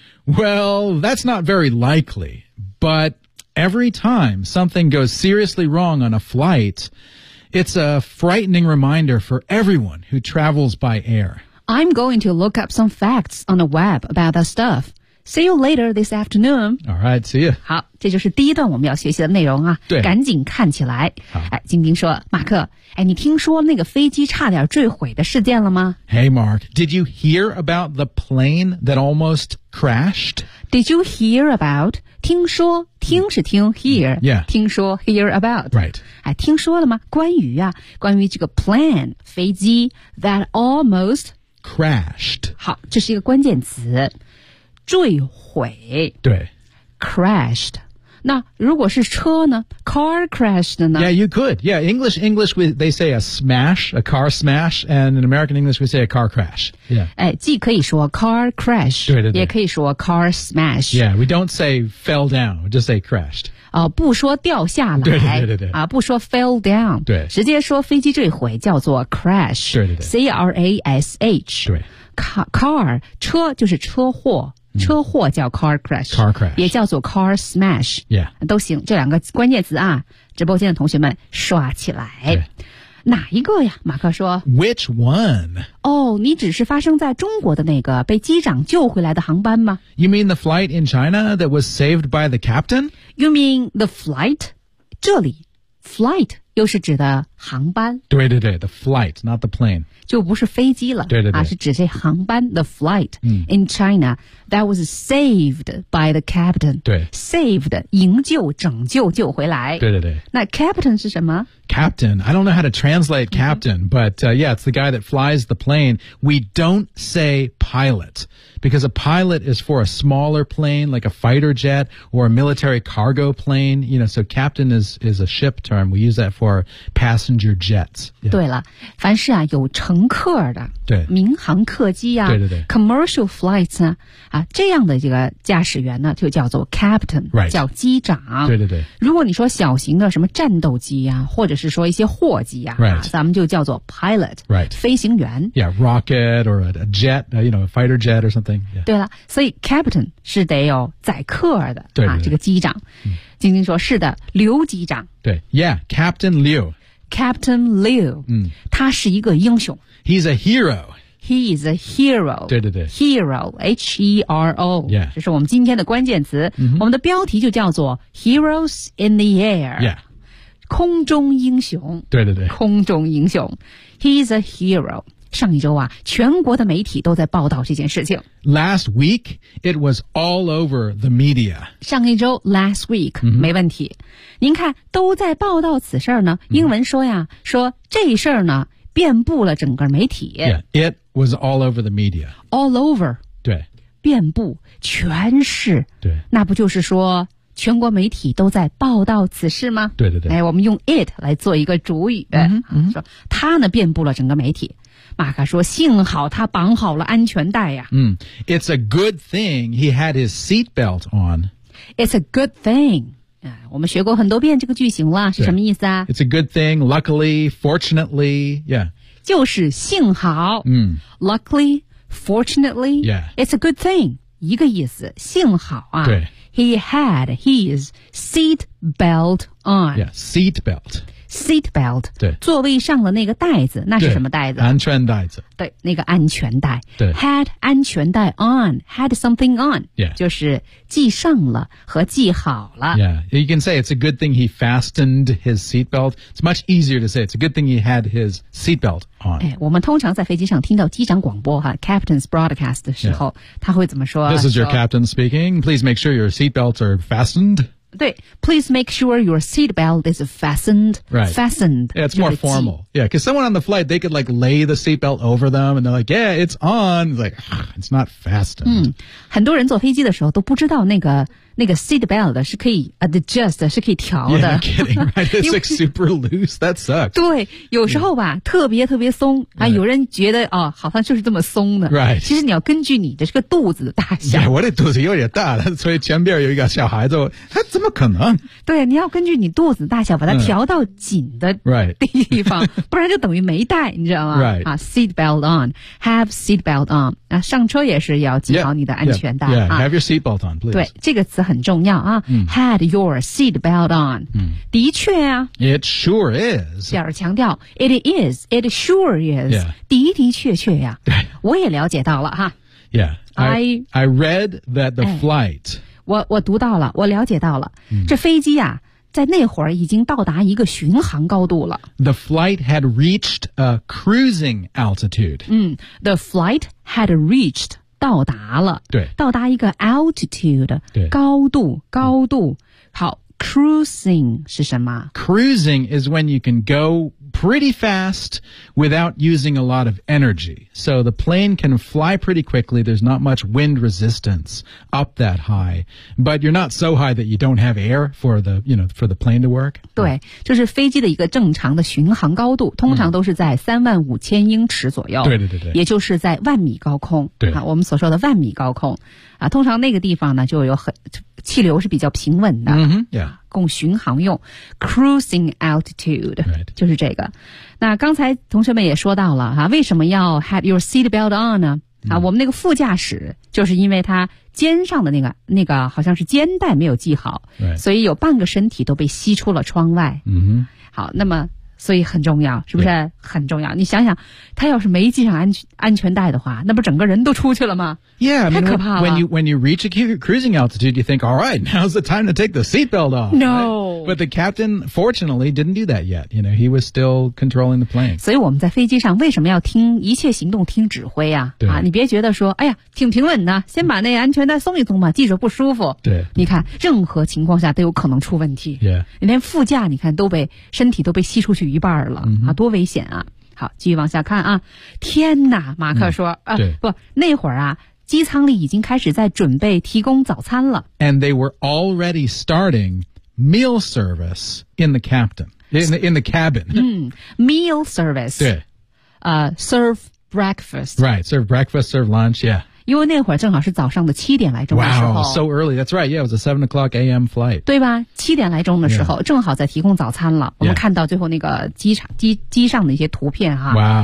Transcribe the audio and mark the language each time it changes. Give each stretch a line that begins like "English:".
English: Well, that's not very likely, but every time something goes seriously wrong on a flight... It's a frightening reminder for everyone who travels by air. I'm going to look up some facts on the web about that stuff. See you later this afternoon. All right, see you.
Chinese: 好，这就是第一段我们要学习的内容啊。对，赶紧看起来。好，晶晶说，马克，哎，你听说那个飞机差点坠毁的事件了吗？
English: Hey, Mark, did you hear about the plane that almost crashed? Did you hear about...
Chinese: 听说，听是听
English: hear、 yeah.
Chinese: 听说 hear about、
English: right.
Chinese: 哎、听说了吗，关于啊，关于这个 plane 飞机
English: that almost crashed。
Chinese: 好，这是一个关键词，坠毁，对，
English: crashed。
Chinese: 那如果是车呢， car crashed 呢？
English: Yeah, you could. Yeah, English we, they say a smash, a car smash, and in American English we say a car crash. Yeah.
Chinese: 既可以说 car crash, 对对对，也可以说 car smash.
English: Yeah, we don't say fell down, we just say crashed.
Chinese: 不说掉下来，对对对对，啊，不说 fell down, 对，直接说飞机坠毁叫做 crash, 对对对，
English: C-R-A-S-H,
Chinese: 对， car, 车就是车祸。车祸叫 car crash,
English: car crash,
Chinese: 也叫做 car smash,
English: yeah,
Chinese: 都行，这两个关键词啊，直播间的同学们刷起来。对，哪一个呀，马克说
English: Which one?
Chinese: Oh, 你只是发生在中国的那个被机长救回来的航班吗？
English: You mean the flight in China that was saved by the captain? You mean the flight?
Chinese: 这里 flight又是指的航班，
English: 对对对 ，the flight, not the plane,
Chinese: 就不是飞机了，对对对，是指这航班
English: ，the flight in China that was saved by the captain,
Chinese: 对，saved 营救、拯救、救回来，对对对。那 captain 是什么
English: ？Captain, I don't know how to translate captain, but yeah, it's the guy that flies the plane. We don't say pilot because a pilot is for a smaller plane like a fighter jet or a military cargo plane. You know, so captain is a ship term. We use that for passenger jets.、Yeah.
Chinese: 对了，凡是啊有乘客的，对，民航客机啊，对对对，commercial flights 啊，啊这样的这个驾驶员呢，就叫做 captain，、
English: right.
Chinese: 叫机长。对对对。如果你说小型的什么战斗机啊，或者是说一些货机啊，
English: right.
Chinese: 咱们就叫做 pilot，
English: right，
Chinese: 飞行员。
English: Yeah， rocket or a jet， you know， a fighter jet or something、yeah.。
Chinese: 对了，所以 captain 是得有载客的，对对对啊，这个机长。晶晶说：“是的，刘机长。
English: 对”对 ，Yeah， Captain Liu。
Chinese: Captain Liu， 他是一个英雄。
English: He's a hero。 He is a hero。
Chinese: 对对对
English: ，Hero， H E R O。 Yeah，
Chinese: 这是我们今天的关键词。 Mm-hmm. 我们的标题就叫做 Heroes in the Air。
English: Yeah，
Chinese: 空中英雄。对对对，空中英雄。
English: He's a hero。
Chinese: 上一周啊，全国的媒体都在报道这件事情。
English: Last week, it was all over the media.
Chinese: 上一周
English: ,last week,、mm-hmm.
Chinese: 没问题。您看都在报道此事呢，英文说呀、mm-hmm. 说这事呢遍布了整个媒体。
English: Yeah, it was all over the media. All over.
Chinese: 对。遍布全市。对。那不就是说全国媒体都在报道此事吗？对对对。哎，我们用 it 来做一个主语。嗯、 mm-hmm. 说它呢遍布了整个媒体。马克说幸好他绑好了安全带呀、啊。
English: It's a good thing he had his seatbelt on. It's a good thing.、
Chinese: 我们学过很多遍这个句型了是什么意思啊
English: It's a good thing, luckily, fortunately, yeah.
Chinese: 就是幸好、
English: luckily, fortunately, yeah. It's a good thing,
Chinese: 一个意思幸好啊。对。
English: He had his seatbelt on. Yeah, seatbelt. Seat belt，
Chinese: 对，座位上的那个袋子，那是什么袋子？安全袋子。对，那个安全带。对，had 安全带 on，had something on，
English: yeah，
Chinese: 就是系上了和系好了。
English: Yeah， you can say it's a good thing he fastened his seat belt. It's much easier to say it's a good thing he had his seat belt on。
Chinese: 哎，我们通常在飞机上听到机长广播哈 ，captain's broadcast 的时候， yeah. 他会怎么说
English: ？This is your captain speaking. Please make sure your seat belts are fastened. 对 please make sure your seatbelt is fastened. Right. Fastened. Yeah, it's more formal. Yeah, because someone on the flight, they could like lay the seatbelt over them and they're like, yeah, it's on. It's like, it's not fastened.
Chinese: 很多人坐飞机的时候都不知道那个 seatbelt 是可以 adjust, 是可以调的。
English: Yeah, I'm kidding, right? It's like super loose. That sucks.
Chinese: 对有时候吧、
English: yeah.
Chinese: 特别松、right. 有人觉得、哦、好像就是这么松的。
English: Right.
Chinese: 其实你要根据你的这个肚子的大小。 Yeah, 我的肚子有点大了所以前边有一个小孩子他怎么可能对你要根据你肚子大小把它调到紧的地方、
English: right.
Chinese: 不然就等于没带你知道吗
English: Right.、 Seatbelt on. Have seatbelt on.、
Chinese: 上车也是要系好你的安全带。
English: Yeah, yeah, yeah.、Have your seatbelt on, please. 对这个词很重要啊、had your seatbelt on、的确啊 it sure is
Chinese: 表示强调 it is it sure is、
English: yeah.
Chinese: 的确呀、我也了解到了哈
English: yeah I read that the flight、
Chinese: 我读到了我了解到了、这飞机啊在那会儿已经到达一个巡航高度了
English: the flight had reached a cruising altitude、 the flight had reached
Chinese: 到达了对到达一个 altitude 对高度、好 cruising 是什么
English: cruising is when you can go pretty fast without using a lot of energy so the plane can fly pretty quickly there's not much wind resistance up that high but you're not so high that you don't have air for the you know for the plane to work
Chinese: 对就是飞机的一个正常的巡航高度通常都是在35000英尺左右对也就是在万米高空对、我们所说的万米高空啊，通常那个地方呢就有很气流是比较平稳的、供巡航用 cruising altitude、
English: right.
Chinese: 就是这个那刚才同学们也说到了、为什么要 have your seatbelt on 呢、我们那个副驾驶就是因为他肩上的那个好像是肩带没有系好、
English: right.
Chinese: 所以有半个身体都被吸出了窗外、好那么所以很重要是不是很重要、
English: yeah.
Chinese: 你想想他要是没系上安全带的话那不整个人都出去了吗
English: yeah, I mean,
Chinese: 太可怕了
English: when you reach a cruising altitude you think alright now's the time to take the seatbelt off no、 right? but the captain fortunately didn't do that yet you know, he was still controlling the plane
Chinese: 所以我们在飞机上为什么要听一切行动听指挥 你别觉得说哎呀挺平稳的先把那安全带松一松吧系着不舒服对你看任何情况下都有可能出问题、
English: yeah.
Chinese: 连副驾你看都被身体都被吸出去一半了、 mm-hmm. 多危险啊好继续往下看啊天哪马克说、那会儿啊机舱里已经开始在准备提供早餐了
English: And they were already starting meal service in the captain in the cabin、 Meal service 对、 Serve breakfast Right serve breakfast serve lunch yeah
Chinese: 因为那会儿正好是早上的七点来钟的时候
English: Wow so early that's right yeah it was a 7 o'clock AM flight
Chinese: 对吧七点来钟的时候、yeah. 正好在提供早餐了、
English: yeah.
Chinese: 我们看到最后那个机上的一些图片哈、